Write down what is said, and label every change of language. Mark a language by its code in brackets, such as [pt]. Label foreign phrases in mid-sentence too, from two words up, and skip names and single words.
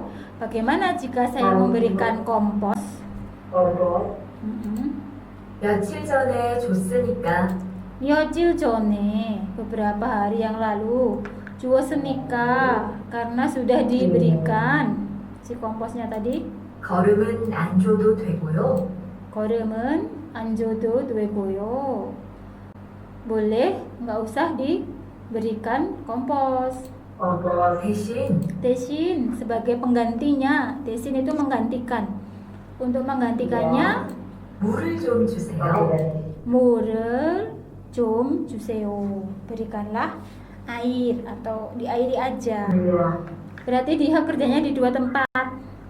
[id] Bagaimana jika saya memberikan kompos? Mm-mm. [ko] 며칠 전에 줬으니까 며칠 전에 [id] beberapa hari yang lalu 주었으니까 karena sudah diberikan si komposnya tadi. [ko] 거름은 안 줘도 되고요. 걸음은 안 줘도 되고요. [id] Boleh nggak usah diberikan kompos. [ko] 대신 [id] 대신 sebagai penggantinya. 대신 itu menggantikan. Untuk menggantikannya [ko] 물을 좀 주세요. 물을 좀 주세요. [id] Berikanlah air atau diairi aja. Berarti dia kerjanya di 2 tempat.